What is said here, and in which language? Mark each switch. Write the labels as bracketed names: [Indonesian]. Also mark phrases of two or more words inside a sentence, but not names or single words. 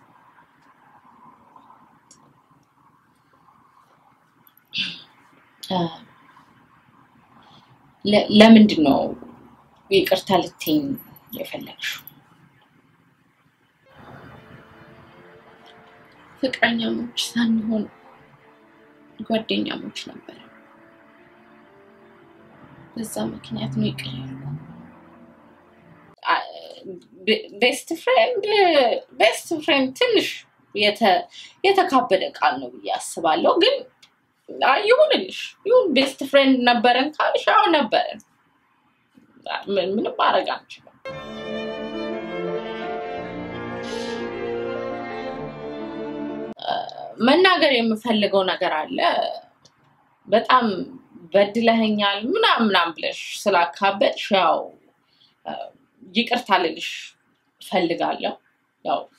[Amharic] ለምንድነው ይቅርታ ልትይኝ የፈለግሽው ፍቅረኛሞች ሳንሆን ጓደኛሞች ነበር በዛ ምክንያት ነው ይቅር ያልኩት [English] best friend [Amharic] ትንሽ የተካበደ ቃል ነው ያስባለሁ ግን አይሆንልሽ ይሁን [English] best friend [Amharic] ነበረን ካልሽ አው ነበረን ምንም ማረግ አንችልም መናገር የምፈልገው ነገር አለ በጣም በድለኸኛል ምናምን ብለሽ ስላካበድሽ ያው ይቅርታ ልልሽ ፈልጋለሁ ያው